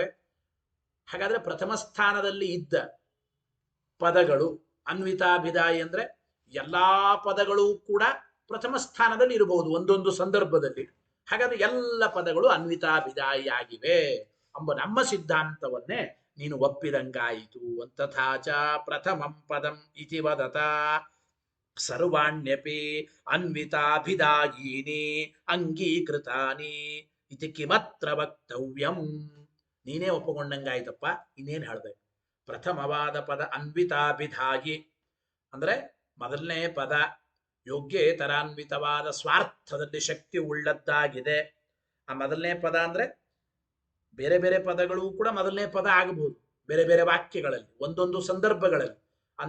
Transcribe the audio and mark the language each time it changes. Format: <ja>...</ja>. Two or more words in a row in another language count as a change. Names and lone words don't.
<kn>ಹಾಗಾದ್ರೆ ಪ್ರಥಮ ಸ್ಥಾನದಲ್ಲಿ ಇದ್ದ ಪದಗಳು ಅನ್ವಿತಾಭಿದಾಯಿ ಅಂದ್ರೆ ಎಲ್ಲಾ ಪದಗಳು ಕೂಡ ಪ್ರಥಮ ಸ್ಥಾನದಲ್ಲಿ ಇರಬಹುದು ಒಂದೊಂದು ಸಂದರ್ಭದಲ್ಲಿ. ಹಾಗಾದ್ರೆ ಎಲ್ಲ ಪದಗಳು ಅನ್ವಿತಾಭಿದಾಯಿ ಆಗಿವೆ ಎಂಬ ನಮ್ಮ ಸಿದ್ಧಾಂತವನ್ನೇ ನೀನು ಒಪ್ಪಿದಂಗಾಯಿತು.</kn> <sa>ತಥಾಚ ಪ್ರಥಮಂ ಪದಂ ಇತಿ ವದತ ಸರ್ವಾಣ್ಯಪಿ ಅನ್ವಿತಾಭಿದಾಯೀನಿ ಅಂಗೀಕೃತಾನಿ ಇತಿ ಕಿಮತ್ರ ವಕ್ತವ್ಯಂ.</sa> <kn>ನೀನೇ ಒಪ್ಪುಕೊಂಡಂಗಾಯ್ತಪ್ಪ, ಇನ್ನೇನು ಹೇಳ್ಬೇಕು? ಪ್ರಥಮವಾದ ಪದ ಅನ್ವಿತಾಭಿದಾಯಿ ಅಂದ್ರೆ ಮೊದಲನೇ ಪದ ಯೋಗ್ಯೇತರಾನ್ವಿತವಾದ ಸ್ವಾರ್ಥದಲ್ಲಿ ಶಕ್ತಿ ಉಳ್ಳದ್ದಾಗಿದೆ. ಆ ಮೊದಲನೇ ಪದ ಅಂದ್ರೆ ಬೇರೆ ಬೇರೆ ಪದಗಳು ಕೂಡ ಮೊದಲನೇ ಪದ ಆಗಬಹುದು ಬೇರೆ ಬೇರೆ ವಾಕ್ಯಗಳಲ್ಲಿ ಒಂದೊಂದು ಸಂದರ್ಭಗಳಲ್ಲಿ.</kn>